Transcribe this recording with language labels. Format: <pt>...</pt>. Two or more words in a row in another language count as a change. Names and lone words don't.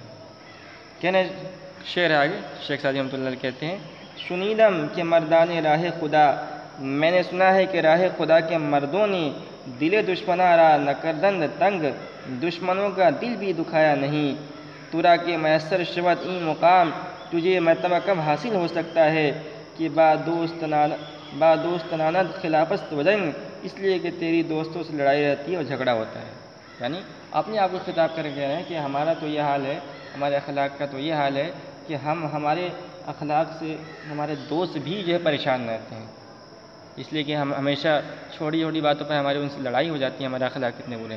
<ur>کہنے شعر آگے شیخ سعدی رحمۃ اللہ علیہ کہتے ہیں،</ur> <fa>شنیدم کہ مردان راہ خدا،</fa> <ur>میں نے سنا ہے کہ راہ خدا کے مردوں نے</ur> <fa>دل دشمناں را نہ کردند تنگ،</fa> <ur>دشمنوں کا دل بھی دکھایا نہیں،</ur> <fa>ترا کے میسر شود این مقام،</fa> <ur>تجھے مرتبہ کب حاصل ہو سکتا ہے کہ</ur> <fa>با دوستانند خلافت و جنگ،</fa> <ur>اس لیے کہ تیری دوستوں سے لڑائی رہتی ہے اور جھگڑا ہوتا ہے۔ یعنی اپنے آپ کو خطاب کر کے کہہ رہے ہیں کہ ہمارا تو یہ حال ہے، ہمارے اخلاق کا تو یہ حال ہے کہ ہمارے اخلاق سے ہمارے دوست بھی جو ہے پریشان رہتے ہیں، اس لیے کہ ہم ہمیشہ چھوٹی چھوٹی باتوں پر ہمارے ان سے لڑائی ہو جاتی ہے، ہمارے اخلاق کتنے برے ہیں۔</ur>